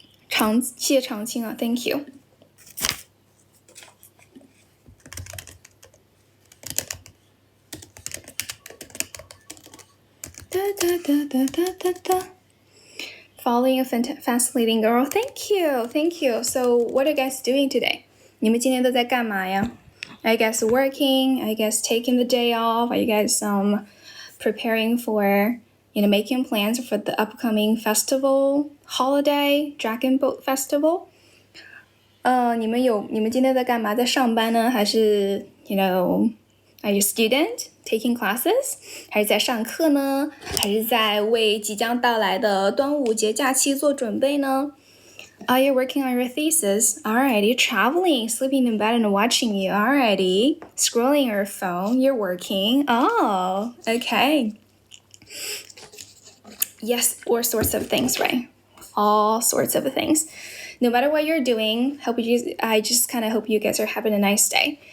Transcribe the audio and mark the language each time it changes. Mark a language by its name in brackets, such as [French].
[English] 謝長青啊 Thank you 哒哒哒哒哒哒哒Following a fascinating girl. Thank you. So what are you guys doing today? [Chinese] 你们今天都在干嘛呀 [English] Are you guys working? Are you guys taking the day off? Are you guys preparing for, you know, making plans for the upcoming festival, holiday, Dragon Boat Festival? [Chinese] 你们今天在干嘛在上班呢还是 [English] you know, are you a student? Taking classes? [Chinese] 还是在上課呢还是在為即將到來的端午節假期做準備呢 [English] Are you working on your thesis? Alrighty, traveling, sleeping in bed and watching you. Alrighty, scrolling your phone, you're working. Oh, okay. Yes, all sorts of things, right? All sorts of things. No matter what you're doing, I just kind of hope you guys are having a nice day.